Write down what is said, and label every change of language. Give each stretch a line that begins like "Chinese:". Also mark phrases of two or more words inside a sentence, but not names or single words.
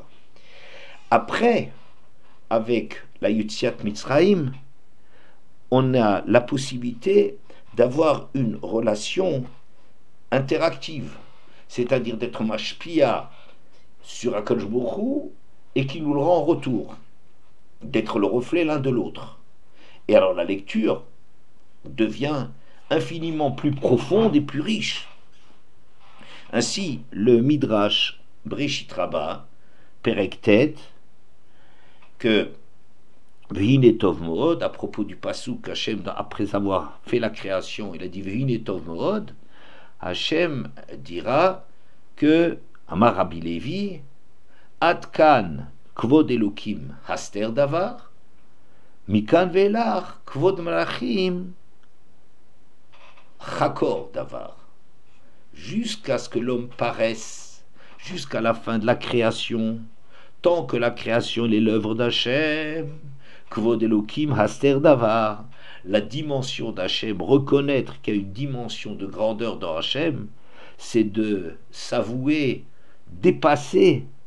French: Après, avec la
Hebrew: יציאת מצרים,
French: on a la possibilité d'avoir une relation interactive, c'est-à-dire d'être mashpia sur
Hebrew: הקדוש ברוך הוא
French: et qui nous le rend en retour, d'être le reflet l'un de l'autre. Et alors la lecture devient infiniment plus profonde et plus riche. Ainsi, le Midrash Breshit Rabbah,
Hebrew: פרק ט,
French: que
Hebrew: והנה טוב מאד,
French: à propos du pasuk Hachem, après avoir fait la création, il a dit
Hebrew: והנה טוב מאד,
French: Hachem dira que
Hebrew: אמר רבי לוי עד כאן כבוד אלהים הסתר דבר מכאן ואילך כבוד מלכים חקור דבר.
French: Jusqu'à ce que l'homme paraisse, jusqu'à la fin de la création, tant que la création est l'œuvre d'Hachem,
Hebrew: כבוד אלהים הסתר דבר,
French: la dimension d'Hachem, reconnaître qu'il y a une dimension de grandeur dans Hachem, c'est de s'avouer, dépasser,